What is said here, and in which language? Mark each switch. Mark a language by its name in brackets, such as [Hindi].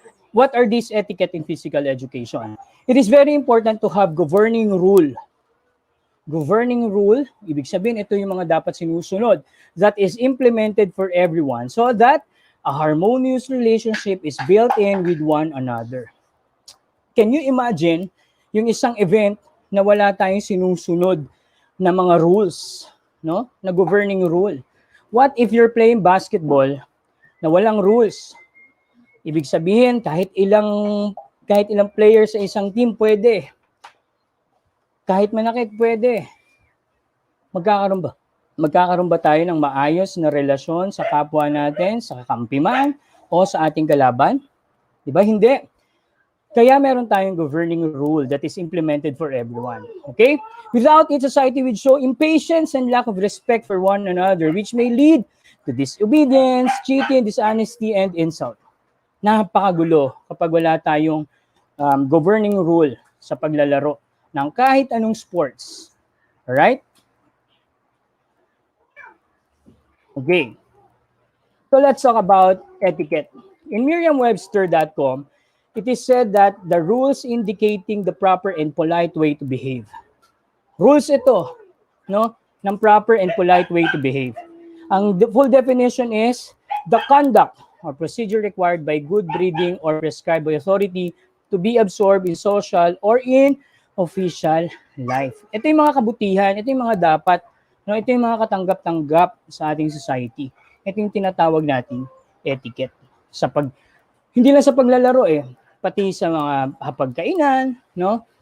[English] What are these etiquette in physical education? It is very important to have governing rule. Governing rule, [Filipino] ibig sabihin ito yung mga dapat sinusunod [English] that is implemented for everyone so that a harmonious relationship is built in with one another. Can you imagine [Filipino] yung isang event na wala tayong sinusunod na mga rules, no? Na governing rule. [English] What if you're playing basketball [Filipino] na walang rules? Ibig sabihin kahit ilang player sa isang team pwede. Kahit manakit pwede. Magkakaroon ba tayo ng maayos na relasyon sa kapwa natin, sa kakampi man o sa ating kalaban? 'Di ba? Hindi. Kaya meron tayong [English] governing rule that is implemented for everyone. Okay? Without it, society would show impatience and lack of respect for one another, which may lead to disobedience, cheating, dishonesty, and insult. [Filipino] Napakagulo kapag wala tayong governing rule sa paglalaro ng kahit anong sports. [English] Alright? Okay. So let's talk about etiquette. In Merriam-Webster.com, it is said that the rules indicating the proper and polite way to behave. [Filipino] Rules ito, no, ng proper and polite way to behave. [English] Ang full definition is the conduct or procedure required by good breeding or prescribed by authority to be absorbed in social or in official life. [Filipino] Ito yung mga kabutihan, ito yung mga dapat, no, ito yung mga katanggap-tanggap sa ating society. Ito yung tinatawag nating etiquette. Hindi lang sa paglalaro pati sa mga hapagkainan, no?